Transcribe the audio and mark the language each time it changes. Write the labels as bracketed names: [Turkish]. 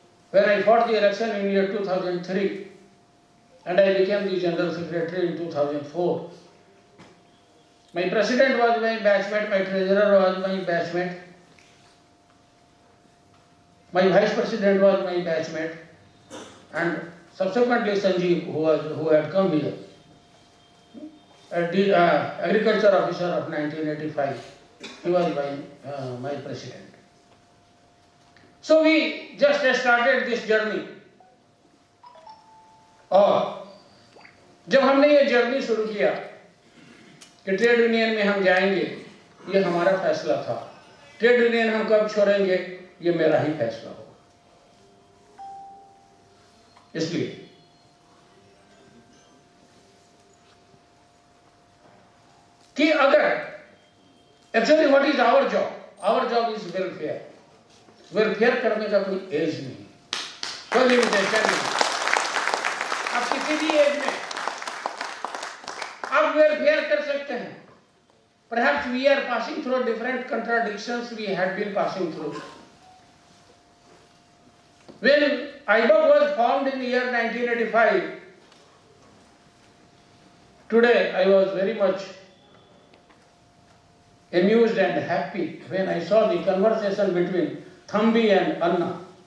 [English] When I fought the election in year 2003 and I became the General Secretary in 2004, my president was my batchmate, my treasurer was my batchmate, my vice president was my batchmate, and subsequently Sanjeev, who had come here, the agriculture officer of 1985, he was my president. So we just started this journey. [Hindi] और जब हमने ये journey शुरू किया कि trade union में हम जाएंगे, ये हमारा फैसला था। ट्रेड यूनियन हम कब छोड़ेंगे, ये मेरा ही फैसला होगा। इसलिए कि अगर [English] Actually what is our job is welfare. [Hindi] Welfare करने का कोई एज नहीं, कोई लिमिटेशन नहीं। आप किसी भी एज में आप वेलफेयर कर सकते हैं। [English] Perhaps we are passing through different contradictions we had been passing through. IBOC was formed in the year 1985. Today I was very much amused and happy when I saw the conversation between Thambi and Anna.